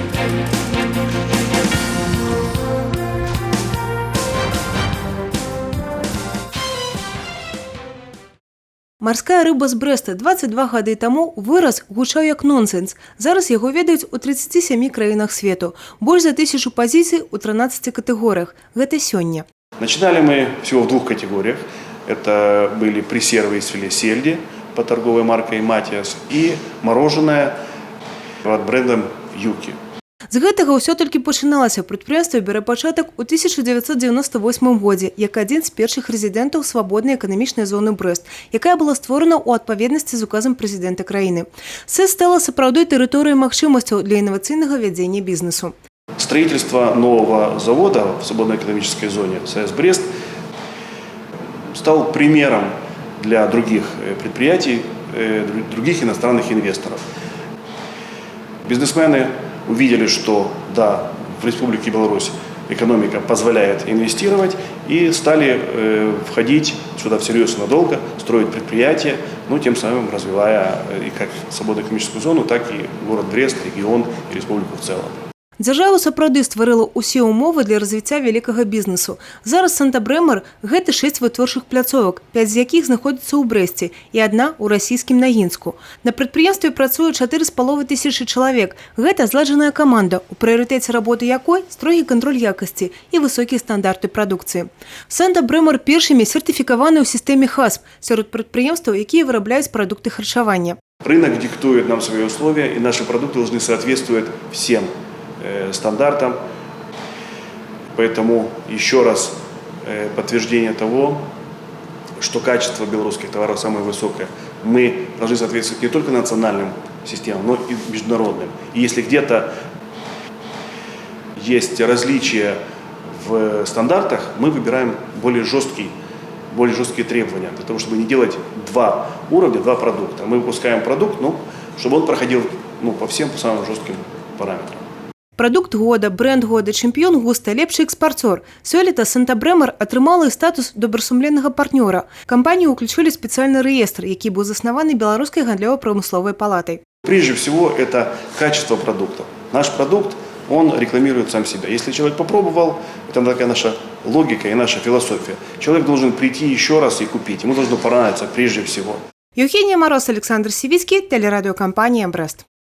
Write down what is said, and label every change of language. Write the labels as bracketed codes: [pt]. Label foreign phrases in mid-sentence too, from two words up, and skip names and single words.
[be] Марская рыба з Брэста 22 гады таму выраз гучаў як нонсенс. Зараз яго ведаюць у 37 краінах свету. Больш за 1000 пазіцый у 13 катэгорыях. Гэта сёння. [ru] Начинали мы всего в 2 категориях. Это были пресервы из филе сельди под торговой маркой «Матиас» и мороженое под брендом «Юки». [be] З гэтага ўсё толькі пачыналася. Прадпрыемства бярэ пачатак у 1998 годзе, як адзін з першых рэзідэнтаў свабоднай эканамічнай зоны Брэст, якая была створана ў адпаведнасці з указам прэзідэнта краіны. СЭС стала сапраўдной тэрыторыяй магчымасцяў для інавацыйнага вядзення бізнесу. [ru] Строительство нового завода в свободной экономической зоне СЭС Брест стал примером для других предприятий, других иностранных инвесторов. Бизнесмены увидели, что да, в Республике Беларусь экономика позволяет инвестировать, и стали входить сюда всерьез и надолго, строить предприятия, тем самым развивая и как свободную экономическую зону, так и город Брест, регион и республику в целом. [be] Дзяржава сапраўды стварыла ўсе ўмовы для развіцця вялікага бізнесу. Зараз Санта-Брэмар – гэта 6 вытворчых пляцовак, 5 з якіх знаходзяцца ў Брэсце і 1 у расійскім Нагінску. На прадпрыемстве працуе 4500 чалавек. Гэта зладжаная каманда, у прыярытэце работы якой строгі кантроль якасці і высокія стандарты прадукцыі. Санта-Брэмар першымі сертыфікаваны ў сістэме ХАСП сярод прадпрыемстваў, якія вырабляюць прадукты харчавання. [ru] Рынок диктует нам свои условия, и наши продукты должны соответствовать всем стандартам. Поэтому еще раз подтверждение того, что качество белорусских товаров самое высокое. Мы должны соответствовать не только национальным системам, но и международным. И если где-то есть различия в стандартах, мы выбираем более жесткие требования, для того, чтобы не делать 2 уровня, 2 продукта. Мы выпускаем продукт, чтобы он проходил по всем самым жестким параметрам. [be] Продукт года, бренд года, чэмпіён густа, лепшы экспарцёр. Сёлета Санта-Брэмар атрымала і статус добрасумленнага партнёра. Кампанію ўключылі спецыяльны рэестр, які быў заснаваны Беларускай гандлёва-прамысловай палатай. [ru] Прежде всего, это качество продукта. Наш продукт, он рекламирует сам себя. Если человек попробовал, это такая наша логика и наша философия. Человек должен прийти еще раз и купить. Ему должно понравиться прежде всего. Евгения Мороз, Александр Сивицкий, телерадиокомпания «Брест».